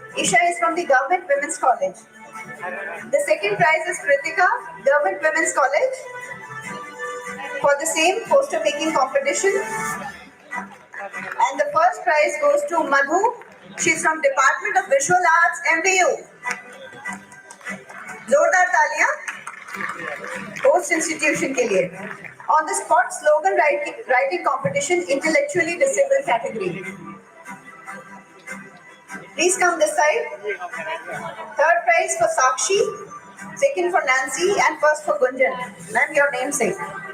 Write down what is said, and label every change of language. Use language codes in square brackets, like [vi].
[en] Isha is from the Government Women's College. The second prize is Kritika, Government Women's College, for the same poster making competition. And the first prize goes to Madhu. She's from Department of Visual Arts, MBU. [hi] जोरदार तालियां host institution के लिए. [en] On the spot slogan writing competition, intellectually disabled category. Please come this side. Third prize for Sakshi, second for Nancy, and first for Gunjan. Ma'am, your namesake.